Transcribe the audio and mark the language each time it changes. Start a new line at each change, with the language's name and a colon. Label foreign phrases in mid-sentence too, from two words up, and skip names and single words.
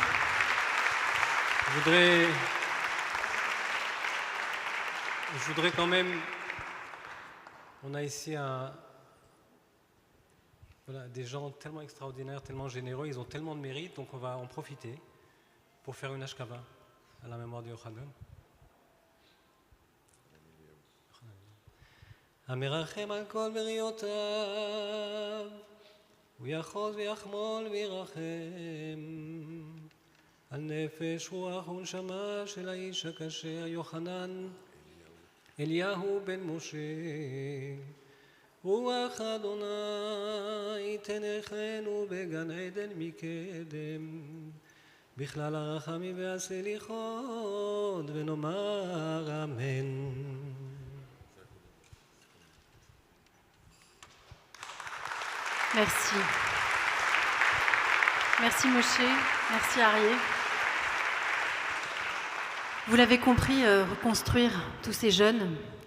French: Je voudrais quand même... On a ici des gens tellement extraordinaires, tellement généreux, ils ont tellement de mérite, donc on va en profiter pour faire une ashkava à la mémoire de Yochanan.
Hebrew: המרחם על כל בריותיו, הוא יחוז ויחמול וירחם על נפש רוח ונשמה של האיש הכשר יוחנן אליהו בן משה. רוח אדוני תנחנו בגן עדן מקדם, בכלל הרחמים והסליחות, ונאמר אמן.
French: Merci. Merci Moshe, merci Arié. Vous l'avez compris, reconstruire tous ces jeunes,